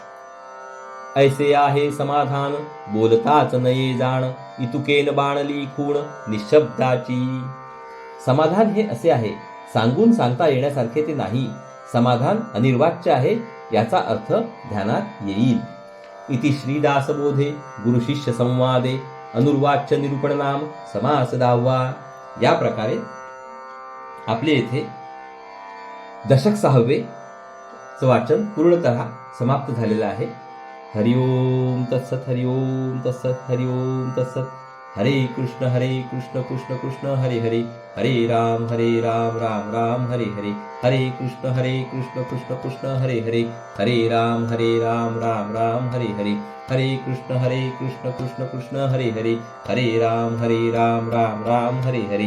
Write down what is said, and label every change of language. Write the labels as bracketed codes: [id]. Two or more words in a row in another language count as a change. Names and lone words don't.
[mr] ऐसे आहे समाधान बोलताच नये जाण, इतुकेन बाणली खूण निशब्दाची. समाधान हे असे आहे, सांगून सांगता येण्यासारखे ते नाही. समाधान अनिर्वाच्य आहे याचा अर्थ ध्यानात येईल. [sa] इति श्रीदासबोधे गुरुशिष्य संवादे अनुर्वाच्य निरूपण नाम समास 10वा. [mr] या प्रकारे आपले येथे दशक 6वे वाचन पूर्णतः समाप्त झालेलं आहे. [sa] हरिओम तत्सत, हरिओम तत्सत, हरिओम तत्सत. हरे कृष्ण कृष्ण कृष्ण हरे हरे, हरे राम राम राम हरे हरे, हरे कृष्ण कृष्ण कृष्ण हरे हरे, हरे राम राम राम हरे हरे, हरे कृष्ण कृष्ण कृष्ण हरे हरे, हरे राम राम राम हरे हरे,